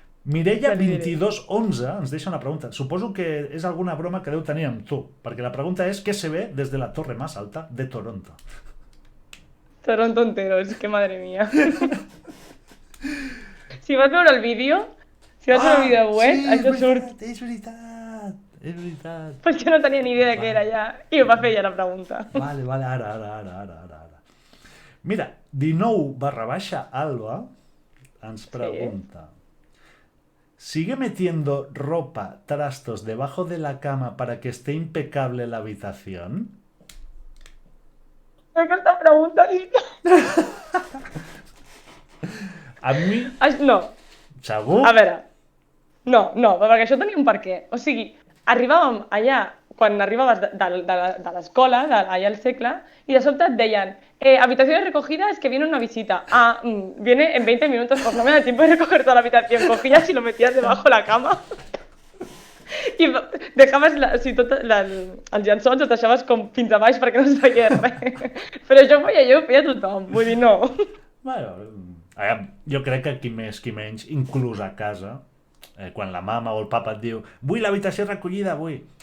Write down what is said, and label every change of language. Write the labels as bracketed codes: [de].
[ca] Mireia 2211 ens deixa una pregunta. Suposo que és alguna broma que deu tenir amb tu, perquè la pregunta és: [es] ¿qué se ve desde la torre más alta de Toronto? Toronto entero, [ca] és que [es] madre mía. [ca] Si vas veure el vídeo, si vas veure el vídeo web, això surt. És veritat. És veritat. Però jo no tenia ni idea de què era ja, i ho va fer ja la pregunta. Vale, ara. Mira, 19/Alba ens pregunta: [es] ¿sigue metiendo ropa, trastos debajo de la cama para que esté impecable la habitación? [ca] Aquesta pregunta, A mi, no, segur? a veure, no, perquè això tenia un per què. O sigui, arribàvem allà, quan arribaves de l'escola, allà al segle, i de sobte et deien [es] habitaciones recogidas, que viene una visita. Viene en 20 minutos, pues no me da tiempo de recoger toda la habitación. Cogías y lo metías debajo de la cama. [ca] I deixaves els llençols, els deixaves com fins a baix perquè no es veiés res. Però això ho feia tothom, vull dir, no. Bueno, jo crec que qui més, qui menys, inclús a casa, quan la mama o el papa et diu vull l'habitació recollida, vull...